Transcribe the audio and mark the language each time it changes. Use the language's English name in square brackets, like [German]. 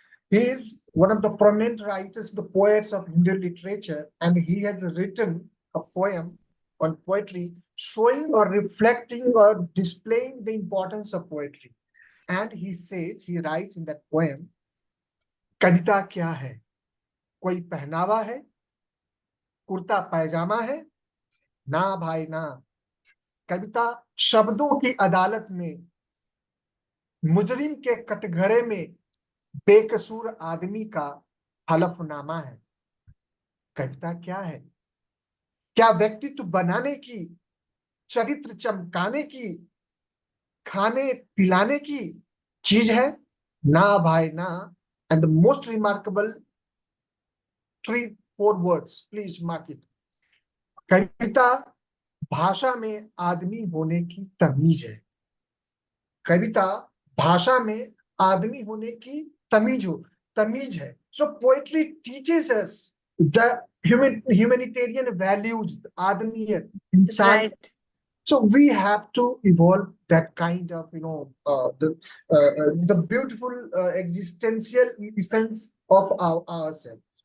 [English] He is one of the prominent writers, the poets of Hindu literature, and he has written a poem on poetry showing or reflecting or displaying the importance of poetry. And he says, he writes in that poem, [Hindi] कविता क्या है? कोई पहनावा है? कुर्ता पैजामा है? ना भाई ना, कविता शब्दों की अदालत में, मुजरिम के कटघरे में बेकसूर आदमी का हलफनामा है। कविता क्या है? क्या व्यक्तित्व बनाने की, चरित्र चमकाने की, खाने पिलाने की चीज है? ना भाई ना। [English] And the most remarkable 3-4 words, please mark it. [Hindi] कविता भाषा में आदमी होने की तमीज है। कविता भाषा में आदमी होने की तमीज है। [English] So poetry teaches us the humanitarian values, [Hindi] आदमीयत, इंसान। [English] Right. So we have to evolve that kind of, the beautiful existential essence of ourselves.